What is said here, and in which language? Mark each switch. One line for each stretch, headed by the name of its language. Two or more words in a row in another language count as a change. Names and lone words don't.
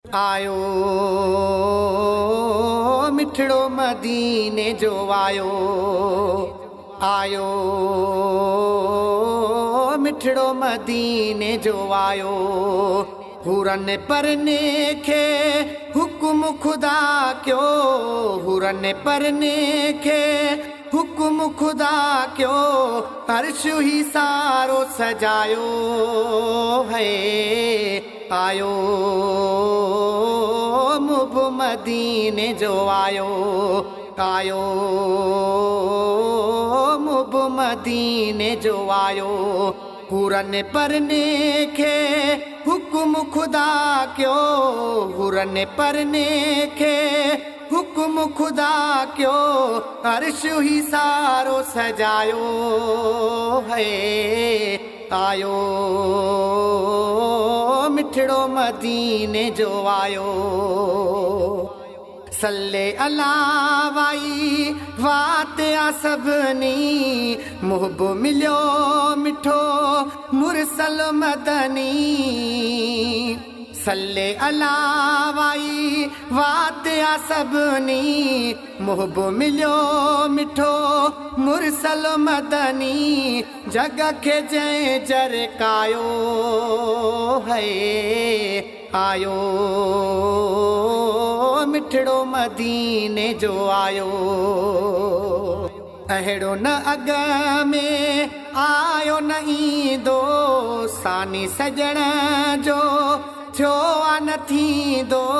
Sindhi: आयो मिठड़ो मदीने जो आयो आयो मिठड़ो मदीने जो आयो हुरन परने के हुक्म खुदा क्यों हुरन परने के हुक्म खुदा क्यों अर्श ही सारो सजायो है आयो मुब मदीने जो आयो आयो मुब मदीने जो आयो हुरन परने के हुक्म खुदा क्यों हुरन परने के हुक्म खुदा क्यों अर्श ही सारो सजायो है आयो मिठड़ो मदीने जो आयो
Arabic: صلى على
Sindhi: वाई वाते आ सबनी मुहब मिलियो मिठो मुरसल मदनी
Arabic: صلى على
Sindhi: वाई वाते आ सबनी मुहब मिलियो मिठो मुरसल मदनी जग के जय जरकायो है आयो मिठड़ो मदीने जो आयो अहिड़ो न अग में आयो न ईंदो सानी सजण जो थियो आ न थींदो